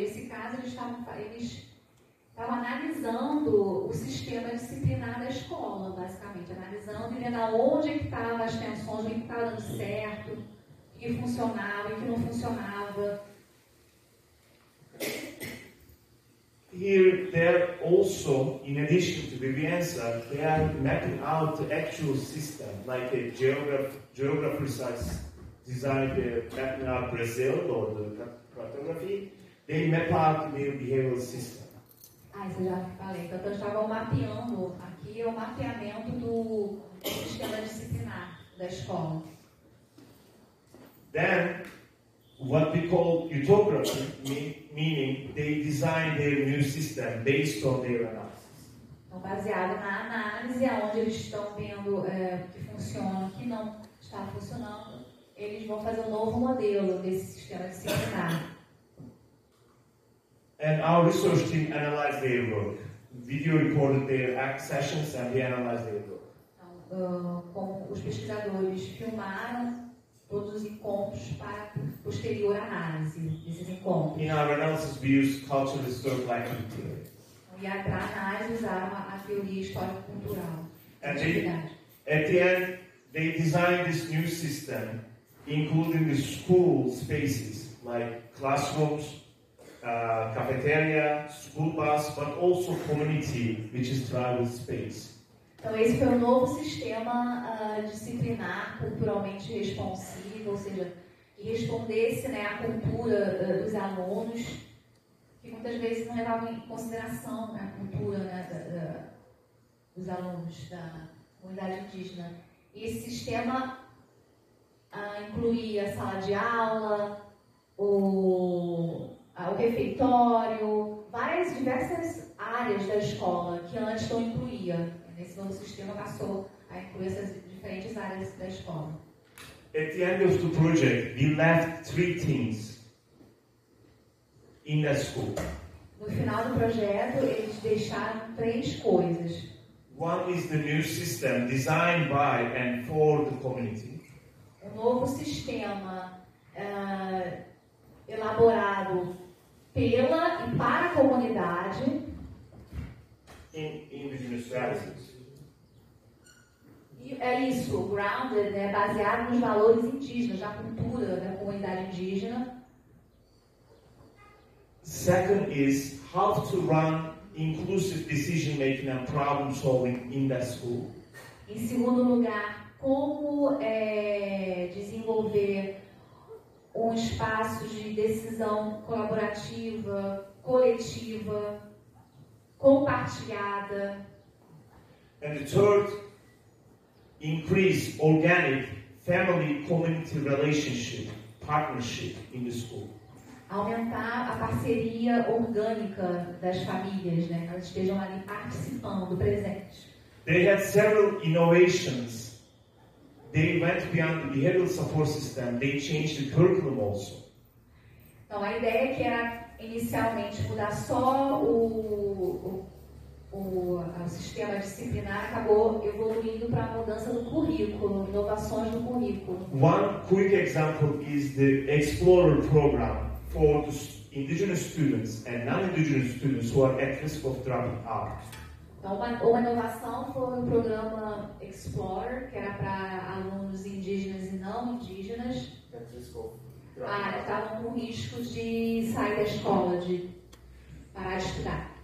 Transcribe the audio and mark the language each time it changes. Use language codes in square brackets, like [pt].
[pt] Nesse caso, eles estavam analisando o sistema disciplinar da escola, basicamente. Analisando e vendo aonde é que estavam as tensões, o que estava dando certo, o que funcionava, o que não funcionava. [en] Here, they're also, in addition to Vivienza, they are mapping out the actual system, like a geographers designed mapping out Brazil or the cartography. They map out their behavioral system. [pt] Isso eu já falei. Então, eles estavam mapeando, aqui é o mapeamento do sistema disciplinar da escola. [en] Then, what we call utography, meaning they design their new system based on their analysis. [pt] Então, baseado na análise, onde eles estão vendo que funciona, que não está funcionando, eles vão fazer um novo modelo desse sistema disciplinar. [en] And our research team analyzed their work. Video recorded their ACT sessions and we analyzed their work. [pt] Então, como os pesquisadores filmaram todos os encontros para posterior análise desses encontros. [en] In our analysis, we use cultural historical activity theory. [pt] E para análise usaram a teoria histórico-cultural. [en] And at the end, they designed this new system, including the school spaces like classrooms, cafeteria, school bus, but also community, which is tribal space. [pt] Então esse foi um novo sistema disciplinar, culturalmente responsivo, ou seja, que respondesse, né, à cultura dos alunos, que muitas vezes não levavam em consideração, né, a cultura, né, dos alunos da comunidade indígena. E esse sistema incluía a sala de aula, o refeitório, diversas áreas da escola que antes não incluía. Nesse novo sistema passou a incluir essas diferentes áreas da escola. [en] At the end of the project, we left 3 things in the school. [pt] No final do projeto, eles deixaram 3 coisas. [en] One is the new system designed by and for the community. [pt] Um novo sistema elaborado pela e para a comunidade. [en] In indigenous values. [pt] E é isso, grounded, né, baseado nos valores indígenas, na cultura da comunidade indígena. [en] Second is how to run inclusive decision making and problem solving in that school. [pt] Em segundo lugar, como desenvolver um espaço de decisão colaborativa, coletiva, compartilhada. [en] And the third, increase organic family community relationship, partnership in the school. [pt] Aumentar a parceria orgânica das famílias, né? Que elas estejam ali participando, presentes. [en] They had several innovations. They went beyond the behavioral support system. They changed the curriculum also. [pt] Então a ideia que era inicialmente mudar só o sistema disciplinar acabou evoluindo para a mudança do currículo, inovações no currículo. [en] One quick example is the Explorer program for the indigenous students and non-indigenous students who are at risk of dropping out. [pt] Então uma inovação foi o programa Explorer, que era para alunos indígenas e não indígenas. Que estavam com risco de sair da escola, de parar de estudar.